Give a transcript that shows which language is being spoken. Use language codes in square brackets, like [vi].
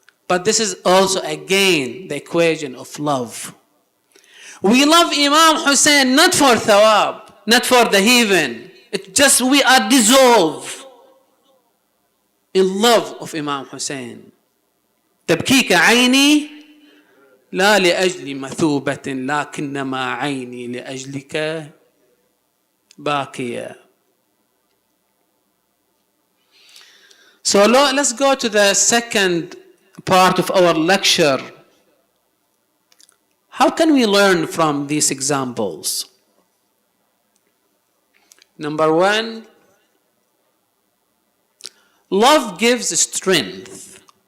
[en] But this is also again the equation of love. We love Imam Hussain not for thawab, not for the heaven. It's just we are dissolved in love of Imam Hussain. [ar] تبكيك عيني لا لأجل مثوبة لكنما عيني لأجلك باكية. [en] So let's go to the second part of our lecture. How can we learn from these examples? Number one, love gives strength.